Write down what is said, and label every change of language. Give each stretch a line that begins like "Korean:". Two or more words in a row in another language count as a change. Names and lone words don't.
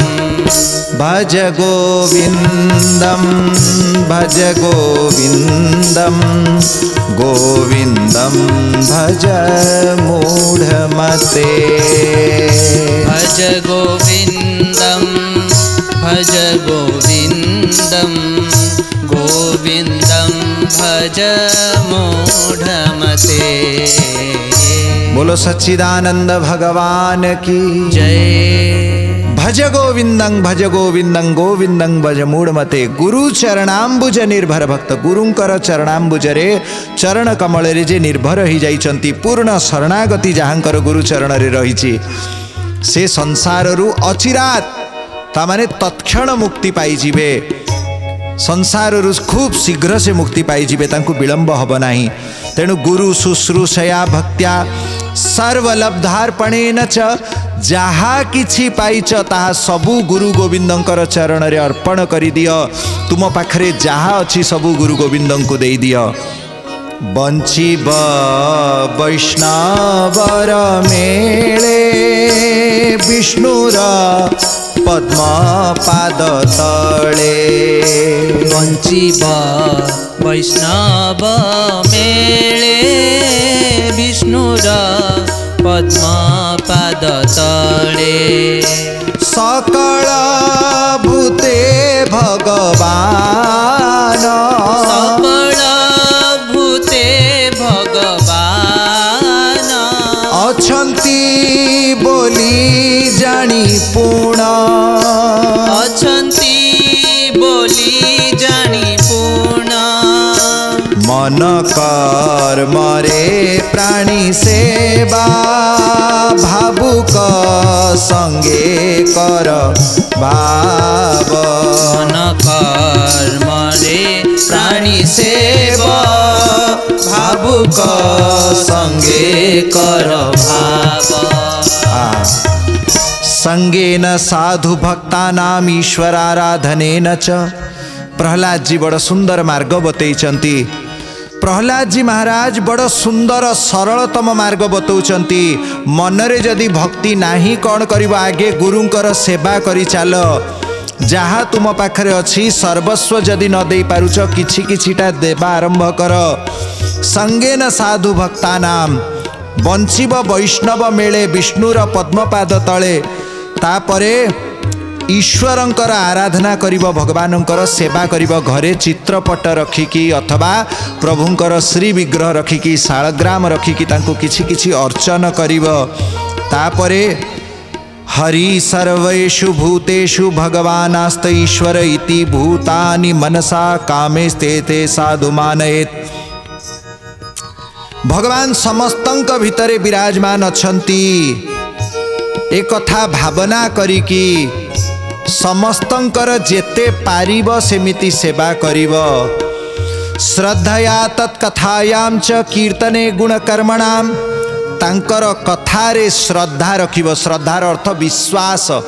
Sanskrit: भज गोविन्दं भज गोविन्दं गोविन्दं भज मूढमते भज गोविन्दं भज गोविन्दं गोविन्दं भज मूढमते
Hindi: बोलो सच्चिदानंद भगवान की जय
Sanskrit: भज गोविंदं गोविंदं भज मूढ़मते गुरु चरणाम्बुज निर्भर भक्त
Odia: ଗୁରୁଙ୍କର ଚରଣାମ୍ବୁଜ ରେ ଚରଣ କମଳ ରେ ଯେ ନିର୍ଭର ହି ଯାଇଛନ୍ତି ପୂର୍ଣ୍ଣ ଶରଣାଗତି ଯାହାଙ୍କର ଗୁରୁ ଚରଣ ରେ ରହିଛି ସେ ସଂସାର ରୁ ଅଚିରାତ ତାମାନେ ତତ୍କ୍ଷଣ ମୁକ୍ତି ପାଇ ଯିବେ ସଂସାର ରୁ ଖୁବ ଶୀଘ୍ର ସେ ମୁକ୍ତି ପାଇ ଯିବେ ତାଙ୍କୁ ବିଳମ୍ବ ହବ ନାହି ତେଣୁ
Sanskrit: गुरु शुश्रूषया भक्त्या सर्वलब्धार्पणेन च
Odia: ଯାହା କିଛି ପାଇଛ ତାହା ସବୁ ଗୁରୁ ଗୋବିନ୍ଦଙ୍କର ଚରଣ ରେ ଅର୍ପଣ କରି ଦିଅ ତୁମ ପାଖରେ ଯାହା ଅଛି ସବୁ ଗୁରୁ ଗୋବିନ୍ଦଙ୍କୁ ଦେଇ ଦିଅ ବଞ୍ଚିବ ବୈଷ୍ଣବର ମେଳେ ବିଷ୍ଣୁର ପଦ୍ମ ପାଦ ତଳେ ବଞ୍ଚିବ ବୈଷ୍ଣବ ମେଳେ ବିଷ୍ଣୁର ପଦ୍ମ ପାଦ ତଳେ ସକଳ ଭୂତେ ଭଗବାନ ସକଳ ଭୂତେ ଭଗବାନ ଅଛନ୍ତି ବୋଲି ଜାଣି ପୂର୍ଣ୍ଣ ଅଛନ୍ତି ବୋଲି ଜାଣି ପୂର୍ଣ୍ଣ ମନ କର୍ମ ରେ ପ୍ରାଣୀ ସେବା ଭାବୁକ ସଙ୍ଗେ କର ଭାବ ମନ କର୍ମ ରେ ପ୍ରାଣୀ ସେବା ଭାବୁକ ସଙ୍ଗେ କର ଭାବ
Sanskrit: संगेन साधु भक्तानाम ईश्वराराधनेन च
Odia: ପ୍ରହ୍ଲାଦ ଜୀ ବଡ଼ ସୁନ୍ଦର ମାର୍ଗ ବତାଉଛନ୍ତି ପ୍ରହ୍ଲାଦ ଜୀ ମହାରାଜ ବଡ଼ ସୁନ୍ଦର ସରଳତମ ମାର୍ଗ ବତାଉଛନ୍ତି ମନରେ ଯଦି ଭକ୍ତି ନାହି କଅଣ କରିବୋ ଆଗେ ଗୁରୁଙ୍କର ସେବା କରି ଚାଲ ଯାହା ତୁମ ପାଖରେ ଅଛି ସର୍ବସ୍ୱ ଯଦି ନ ଦେ ପାରୁଛ କିଛି କିଛିଟା ଦେବା ଆରମ୍ଭ କର
Sanskrit: संगेन साधु भक्तानाम
Odia: ବଞ୍ଚିବ ବୈଷ୍ଣବ ମେଳେ ବିଷ୍ଣୁର ପଦ୍ମପାଦ ତଳେ ତାପରେ ଈଶ୍ୱରଙ୍କର ଆରାଧନା କରିବ ଭଗବାନଙ୍କର ସେବା କରିବ ଘରେ ଚିତ୍ରପଟ ରଖିକି ଅଥବା ପ୍ରଭୁଙ୍କର ଶ୍ରୀ ବିଗ୍ରହ ରଖିକି ଶାଳଗ୍ରାମ ରଖିକି ତାଙ୍କୁ କିଛି କିଛି ଅର୍ଚ୍ଚନ କରିବ ତାପରେ
Sanskrit: हरि सर्वेषु भूतेषु भगवानास्त ईश्वर इति भूतानि मनसा कामेस्ते साधु मानयेत्
Odia: ଭଗବାନ ସମସ୍ତଙ୍କ ଭିତରେ ବିରାଜମାନ ଅଛନ୍ତି ଏକ କଥା ଭାବନା କରିକି ସମସ୍ତଙ୍କର ଯେତେ ପାରିବ ସେମିତି ସେବା କରିବ
Sanskrit: श्रद्धया तत्कथायाम च कीर्तने गुणकर्मणाम
Odia: ତାଙ୍କର କଥାରେ ଶ୍ରଦ୍ଧା ରଖିବ ଶ୍ରଦ୍ଧାର ଅର୍ଥ ବିଶ୍ୱାସ